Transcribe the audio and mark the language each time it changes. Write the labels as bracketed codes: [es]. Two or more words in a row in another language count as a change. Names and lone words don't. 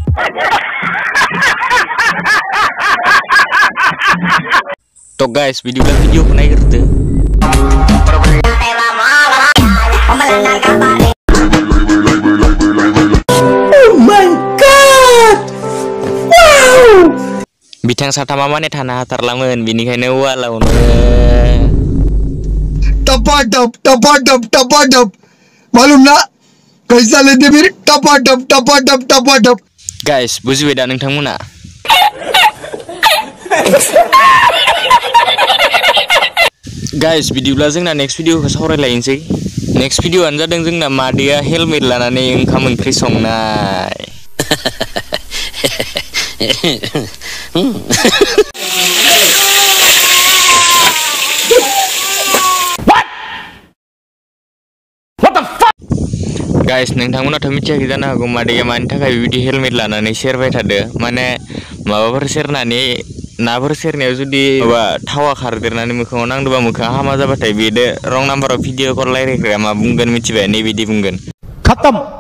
[brx] तो गाइस बिदिब्ला भिडिअखौ नायग्रोदो बिथां साथामा माने थानो हाथारलामोन बिनिखायनो वालावनो [hi] टपाटप मालूम ना कैसा लेते फिर टपाटप [brx] गाइस बुजिबाय दा नोंथांमोना गाइस बिदिब्ला जोंना नेक्स्ट भिडिअखौ सावरायलायनोसै नेक्स्ट भिडिअआनो जादों जोंना मादैया हेलमेट लानानै ओंखाम ओंख्रि संनाय गाइस नोंथांमोनाथ' मिथियाखै जानो हागौ मादैया मानि थाखाय बिदि हेलमेट लानानै सेरबाय थादो माने माबाफोर सेरनानै नाफोर सेरनायाव जुदि माबा थावा खारदेरनानै मोखाङाव नांदोंबा मोखाङा हामा जाबाथाय बेदो रं नाम्बाराव भिडिअ कल रायज्लायग्राया मा बुंगोन मिथिबाय नैबिदि बुंगोन खत्म